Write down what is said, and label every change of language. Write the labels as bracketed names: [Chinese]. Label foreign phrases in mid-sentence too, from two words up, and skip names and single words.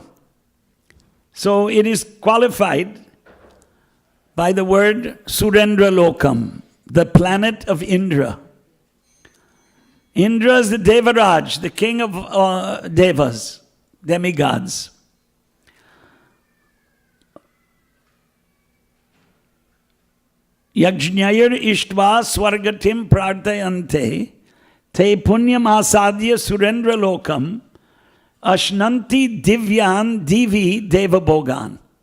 [English] So it is qualified by the word Surendra Lokam, the planet of Indra. Indra is the Devaraj, the king of Devas, demigods. [Sanskrit] Yajnayar ishtva swargatim prartayante te punyam asadya surendra lokam ashnanti divyan divi devabogan.